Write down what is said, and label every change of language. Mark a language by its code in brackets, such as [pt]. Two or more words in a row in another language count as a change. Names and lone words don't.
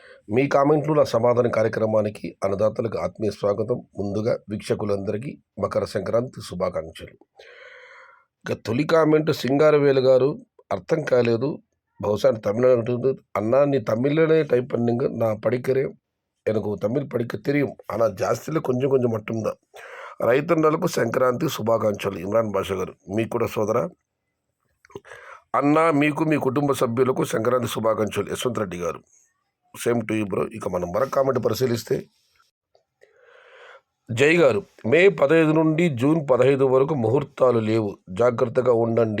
[te] మీ కామెంట్లు నా సమాధాన కార్యక్రమానికి అన్నదాతలకు ఆత్మీయ స్వాగతం. ముందుగా వీక్షకులందరికీ మకర సంక్రాంతి శుభాకాంక్షలు. ఇక తొలి కామెంట్ సింగారవేలు గారు అర్థం కాలేదు. బహుశా తమిళ అన్నా నీ తమిళ్లోనే టైప్ பண்ணிங்க. [ta] நான் படிக்கிறேன், எனக்கு தமிழ் படிக்க தெரியும், ஆனால் ஜாஸ்தியில கொஞ்சம் கொஞ்சம் மட்டுந்தா. [te] రైతన్నలకు సంక్రాంతి శుభాకాంక్షలు. ఇమ్రాన్ బాషా గారు మీకు కూడా సోదరా. అన్న మీకు మీ కుటుంబ సభ్యులకు సంక్రాంతి శుభాకాంక్షలు. యశ్వంత్ రెడ్డి గారు [en] same to you bro. [te] ఇక మనం మరొక కామెంట్ పరిశీలిస్తే జై గారు మే 15 నుండి జూన్ 15 వరకు ముహూర్తాలు లేవు, జాగ్రత్తగా ఉండండి.